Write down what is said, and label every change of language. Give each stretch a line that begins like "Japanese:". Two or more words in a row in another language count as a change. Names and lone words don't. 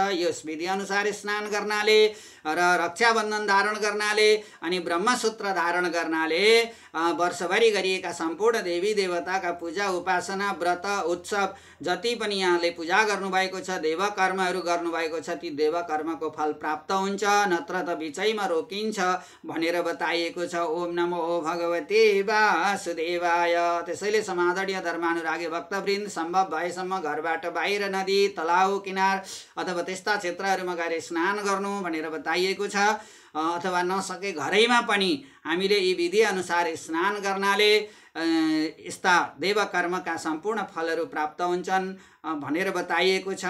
Nepali: यस विधि अनुसार स्नान गर्नाले र रक्षाबन्धन धारण गर्नाले अनि ब्रह्मसूत्र धारण गर्नाले वर्षभरि गरिएका सम्पूर्ण देवी देवताका पूजा उपासना व्रत उत्सव जति पनि यहाँले पूजा गर्नुभएको छ, देव कर्महरू गर्नुभएको छ, ती देव कर्मको फल प्राप्त हुन्छ, नत्र त बिचैमा रोकिन्छ भनेर बताइएको छ।
Sanskrit: ओम नमो भगवते वासुदेवाय।
Nepali: त्यसैले समादरणीय धर्मानुरागी भक्तवृन्द, सम्भव भएसम्म घरबाट बाहिर नदी तलाउ किनार अथवा त्यस्ता क्षेत्रहरूमा गएर स्नान गर्नु भनेर बताइएको छ। अथवा नसके घरैमा पनि हामीले यी विधि अनुसार स्नान गर्नाले यस्ता देव कर्मका सम्पूर्ण फलहरू प्राप्त हुन्छन् भनेर बताइएको छ।